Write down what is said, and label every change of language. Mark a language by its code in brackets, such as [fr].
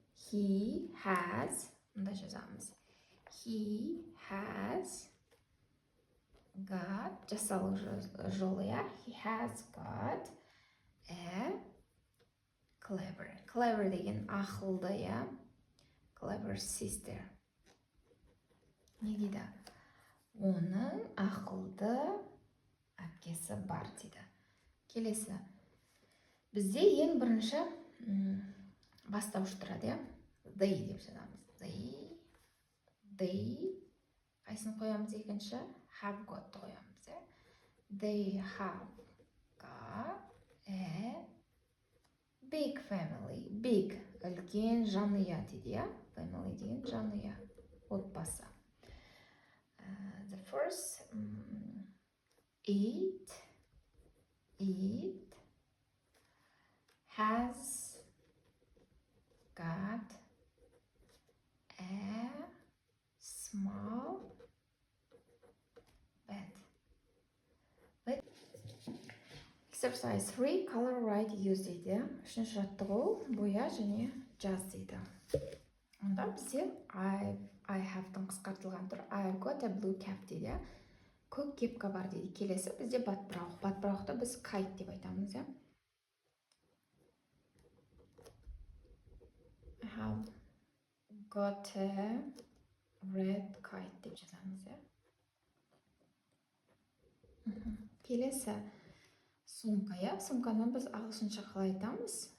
[en] He has, [kk] мұнда жазамыз. [en] He has got, [kk] жасалу жолы, [en] He has got a clever. [kk] Clever деген ақылды, clever sister. Не дейді? Оның ақылды әпкесі бар дейді. Келесі. Бізде ең бірінші бастауыш тұрады, they деп жазамыз. They. Қайсын қоямыз екінші? Have got қоямыз. [en] They have got a big family. [kk] Big. Үлкен жанұя дейді. Family деген жанұя. Отбасы. [en] The first it has got a small bed. Exercise 3, color, write, use дейді. [kk] Үшінші жаттығу, боя және жаз дейді. Онда бізде I have-тың қысқартылған түрі [en] I've got a blue cap [kk] дейді. Көк кепка бар дейді. Келесі бізде батпырауық. Батпырауықты біз kite деп айтамыз. [en] I have got a red kite [kk] деп жазамыз. Келесі сумка. Сумканы біз ағылшынша қалай айтамыз?